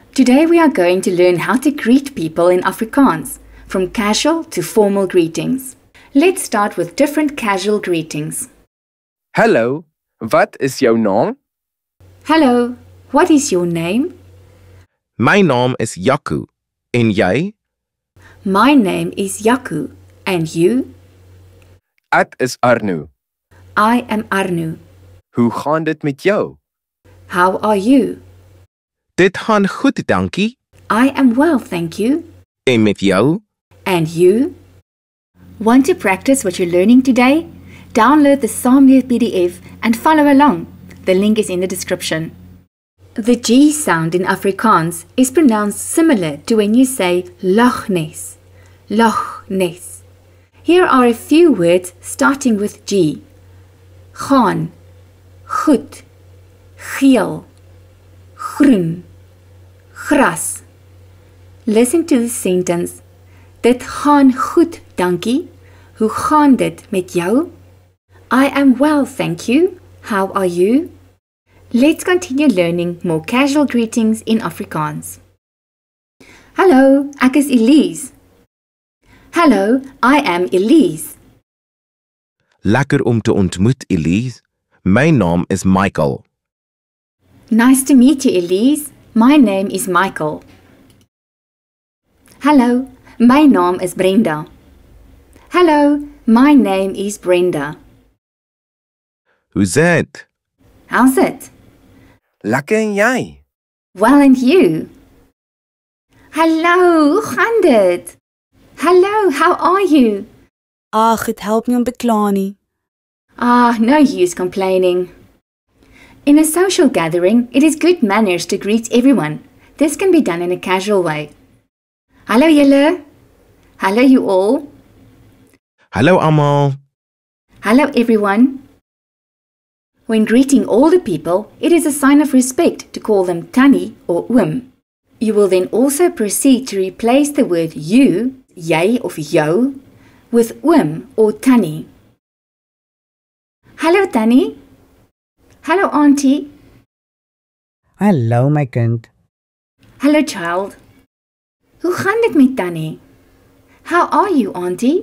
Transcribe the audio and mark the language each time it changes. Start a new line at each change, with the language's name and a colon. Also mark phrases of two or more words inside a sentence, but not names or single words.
English: Today we are going to learn how to greet people in Afrikaans, from casual to formal greetings. Let's start with different casual greetings.
Afrikaans: Hallo, wat is jou naam?
English: Hello, what is your name?
Afrikaans: My naam is Jaco. En jy?
English: My name is Jaco. And you?
Afrikaans: Ek is Arno.
English: I am Arno.
Afrikaans: Hoe gaan dit met jou?
English: How are you?
Afrikaans: Dit gaan goed, dankie.
English: I am well, thank you.
Afrikaans: En met jou?
English: And you? Want to practice what you're learning today? Download the Saamleer PDF and follow along. The link is in the description. The G sound in Afrikaans is pronounced similar to when you say Loch Ness. Loch Ness. Here are a few words starting with G.
Afrikaans: Gaan, goed, geel, groen, gras.
English: Listen to the sentence.
Afrikaans: Dit gaan goed, dankie. Hoe gaan dit met jou?
English: I am well, thank you. How are you? Let's continue learning more casual greetings in Afrikaans.
Afrikaans: Hallo, ek is Elise.
English: Hello, I am Elise.
Afrikaans: Lekker om te ontmoet, Elise. My naam is Michael.
English: Nice to meet you, Elise. My name is Michael. Hello,
Afrikaans: my naam is Brenda.
English: Hello, my name is Brenda.
Afrikaans: Hoe's dit?
English: How's it?
Afrikaans: Lekker en jy?
English: Well, and you?
Afrikaans: Hallo, hoe gaan dit?
English: Hello, how are you?
Afrikaans: Ag, dit help nie om bekla nie.
English: No use complaining. In a social gathering, it is good manners to greet everyone. This can be done in a casual way. Hallo julle. Hello you all. Hallo almal. Hello everyone. When greeting older people, it is a sign of respect to call them Tannie or Oom. You will then also proceed to replace the word you,
Afrikaans: jy of jou,
English: with Oom or Tannie.
Afrikaans: Hallo Tannie.
English: Hello Auntie.
Afrikaans: Hallo my kind.
English: Hello child.
Afrikaans: Hoe gaan dit met Tannie?
English: How are you, Auntie?